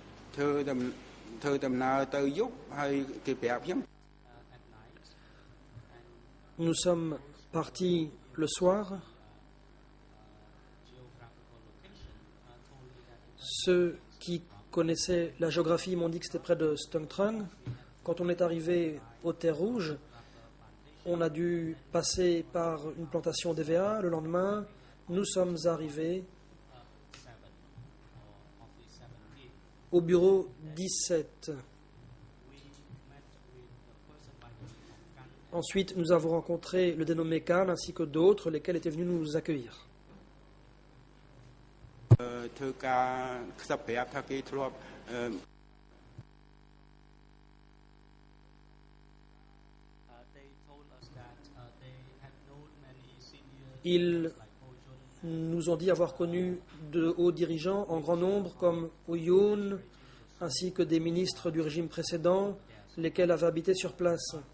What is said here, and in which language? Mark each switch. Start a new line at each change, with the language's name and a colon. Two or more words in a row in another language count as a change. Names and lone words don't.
Khmer: ធ្វើដំណើរទៅយប់ហើយគេប្រាប់ខ្ញុំ
French: Nous sommes partis le soir. Ceux qui connaissaient la géographie m'ont dit que c'était près de Stung Trung. Quand on est arrivé aux Terres Rouges, on a dû passer par une plantation d'EVA. Le lendemain, nous sommes arrivés au bureau 17. Ensuite, nous avons rencontré le dénommé Khan ainsi que d'autres, lesquels étaient venus nous accueillir.
Khmer: ធ្វើការខ្សឹបប្រាប់ថាគេធ្លាប់
French: Ils nous ont dit avoir connu de hauts dirigeants en grand nombre comme Oyoun, ainsi que des ministres du régime précédent, lesquels avaient habité sur place.